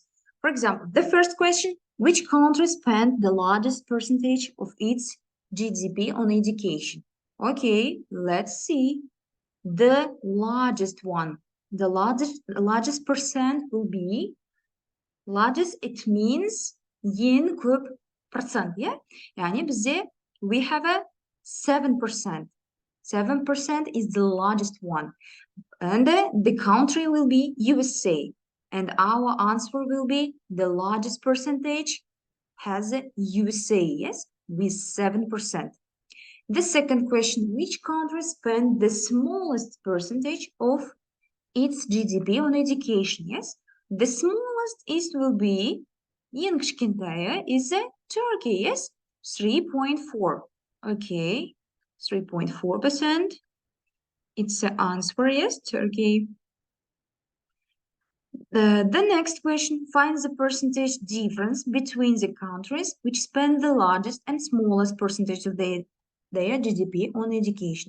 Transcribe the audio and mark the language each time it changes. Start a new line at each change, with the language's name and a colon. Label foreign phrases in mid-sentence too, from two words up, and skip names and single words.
English: For example, the first question, which country spent the largest percentage of its GDP on education? Okay, let's see. The largest one, the largest percent will be, largest, it means
Kazakh: ең көп
English: percent, yeah?
Kazakh: Яғни бізде,
English: we have a 7%. 7% is the largest one. And the country will be USA. And our answer will be the largest percentage has USA, yes, with 7%. The second question, which country spent the smallest percentage of its GDP on education, yes? The smallest is will be,
Kazakh: ең кішкентайы
English: is Turkey, yes? 3.4. Okay, 3.4%. It's the answer, yes, Turkey. The next question, finds the percentage difference between the countries which spend the largest and smallest percentage of their GDP on education.